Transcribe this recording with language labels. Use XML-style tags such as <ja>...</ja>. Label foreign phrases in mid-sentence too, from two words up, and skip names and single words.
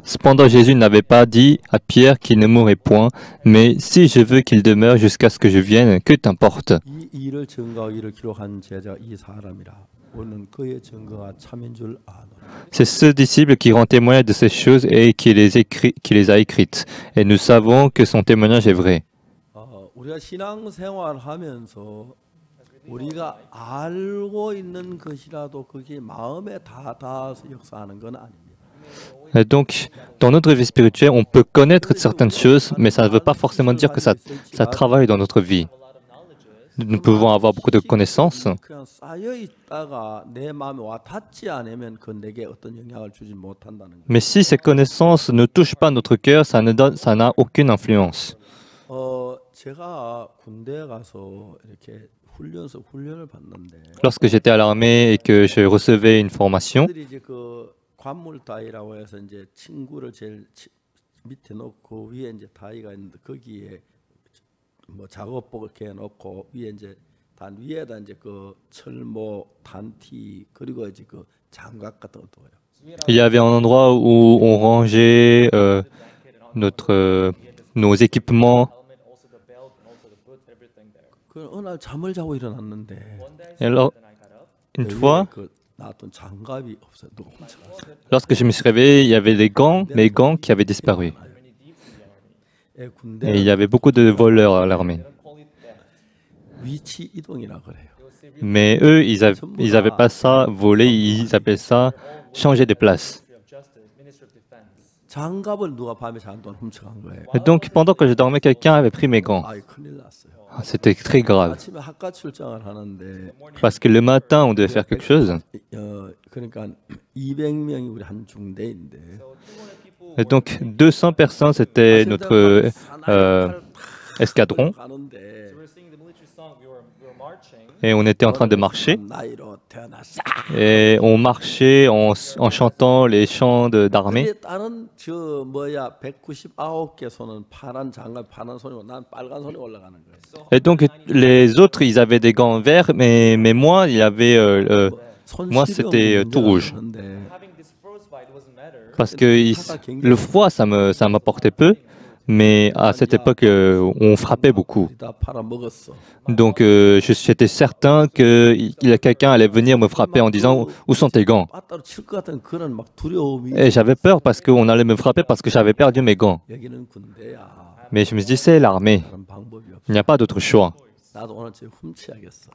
<fr>Cependant, Jésus n'avait pas dit à Pierre qu'il ne mourrait point, mais « Si je veux qu'il demeure jusqu'à ce que je vienne, que t'importe » C'est ce disciple qui rend témoignage de ces choses et qui les a écrites. Et nous savons que son témoignage est vrai.</fr> <ko>우리가 신앙생활하면서 우리가 알고 있는 것이라도 그게 마음에 다 닿아서 역사하는 건 아닙니다.</ko> <fr>Et donc, dans notre vie spirituelle, on peut connaître certaines choses, mais ça ne veut pas forcément dire que ça travaille dans notre vie. Nous pouvons avoir beaucoup de connaissances,</fr> <ko>그냥 쌓여 있다가 내 마음에 와 닿지 않으면 그 내게 어떤 영향을 주지 못한다는 거예요.</ko> <fr>mais si ces connaissances ne touchent pas notre cœur, ça n'a aucune influence.</fr> <ko>제가 군대에 가서 이렇게 훈련을 받는데</ko> <fr>Lorsque j'étais à l'armée et que je recevais une formation,</fr> <ko>그들이 이제 그 관물 다이라고 해서 이제 친구를 제일 밑에 놓고 위에 이제 다이가 있는데 거기에 뭐 작업복 이렇게 놓고 위에 이제 단 위에다 이제 그 철모 단티 그리고 이제 그 장갑 같은 것도 해요.</ko> <fr>il y avait un endroit où on rangeait nos équipements.</fr> <ko>그 어느 날 잠을 자고 일어났는데</ko> <fr>Et alors, une fois,</fr> <ko>그 나왔던 장갑이 없어요. 누가 훔쳐갔어요.</ko> <fr>lorsque je me suis réveillé, il y avait mes gants qui avaient disparu.</fr> <ko>예,</ko> <fr>Et il y avait beaucoup de voleurs à l'armée.</fr> <ko>위치 이동이라 그래요.</ko> <fr>Mais eux, ils avaient pas ça volé, ils appellent ça changer de place.</fr> <ko>장갑을 누가 밤에 자는 동안 훔쳐간 거예요.</ko> <fr>Et donc, pendant que je dormais, quelqu'un avait pris mes gants.</fr> <ko>아이 큰일 났어요.</ko> <fr>Ah, c'était très grave.</fr> <ko>아침에 학과 출장을 하는데</ko> <fr>Parce que le matin, on devait faire quelque chose.</fr> <ko>그러니까 200명이 우리 한 중대인데</ko> <fr>Et donc, 200 personnes, c'était notre escadron.</fr> <ko>가는데</ko> <fr>Et on était en train de marcher.</fr> <ko>나이로 태어났어.</ko> <fr>Et on marchait en chantant les chants d'armée.</fr> <ko>근데 다른 저 뭐야 199개 손은 파란 장갑 파란 손이고 난 빨간 손이 올라가는 거예요.</ko> <fr>Et donc, les autres, ils avaient des gants verts, mais moi, il y avait, moi, c'était tout rouge. Parce que le froid, ça m'apportait peu, mais à cette époque, on frappait beaucoup.</fr> <ko>다 팔아먹었어.</ko> <fr>Donc, j'étais certain que quelqu'un allait venir me frapper en disant « Où sont tes gants ?»</fr> <ko>빠따로 칠 것 같은 그런 막 두려움이.</ko> <fr>Et j'avais peur parce qu'on allait me frapper parce que j'avais perdu mes gants.</fr> <ko>여기는 군대야.</ko> <fr>Mais je me suis dit, c'est l'armée.</fr> <ko>다른 방법이 없어.</ko> <fr>Il n'y a pas d'autre choix.</fr> <ko>나도 오늘 제 훔쳐야겠어.</ko>